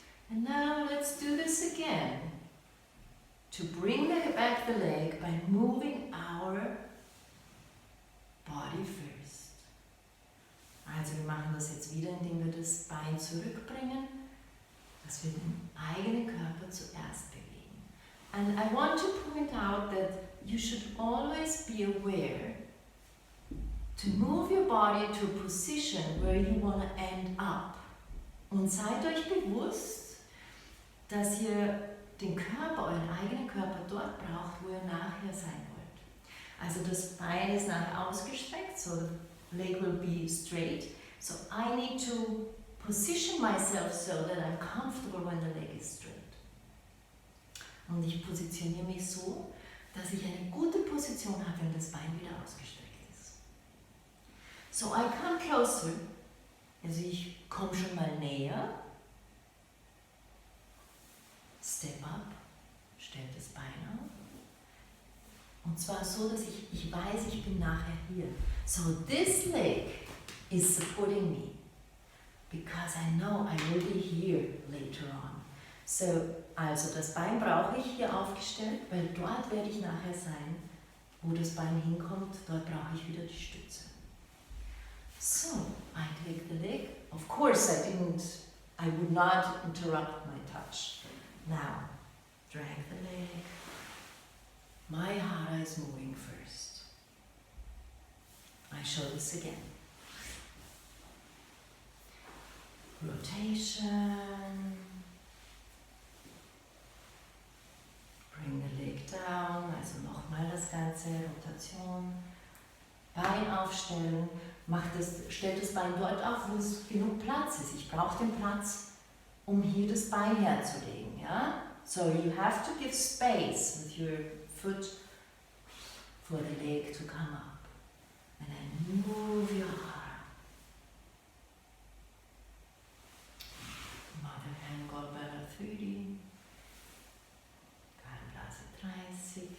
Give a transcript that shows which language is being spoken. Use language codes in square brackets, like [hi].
[en] And now let's do this again. To bring back the leg by moving our body first. [de] Also wir machen das jetzt wieder, indem wir das Bein zurückbringen, dass wir den eigenen Körper zuerst bewegen. [en] And I want to point out that you should always be aware to move your body to a position where you want to end up. [de] Und seid euch bewusst, dass ihr den Körper, euren eigenen Körper dort braucht, wo ihr nachher sein wollt. Also das Bein ist nachher ausgestreckt, [en] so the leg will be straight. So I need to position myself so that I'm comfortable when the leg is straight. [de] Und ich positioniere mich so, dass ich eine gute Position habe, wenn das Bein wieder ausgestreckt ist. [en] So I come closer, [de] also ich komme schon mal näher. [en] Step up, [de] stellt das Bein auf. Und zwar so, dass ich weiß, ich bin nachher hier. [en] So this leg is supporting me because I know I will be here later on. [de] So, also das Bein brauche ich hier aufgestellt, weil dort werde ich nachher sein, wo das Bein hinkommt, dort brauche ich wieder die Stütze. [en] So, I take the leg. Of course I would not interrupt my touch. Now, drag the leg. My hara is moving first. I show this again. Rotation. Bring the leg down, [de] also nochmal das Ganze, [en] Rotation. [de] Bein aufstellen. Stellt das Bein dort auf, wo es genug Platz ist. Ich brauche den Platz, um hier das Bein herzulegen. Ja? [en] So you have to give space with your foot for the leg to come up. And then move your arm. Mother hand gallbladder 30. Gallenblase 30.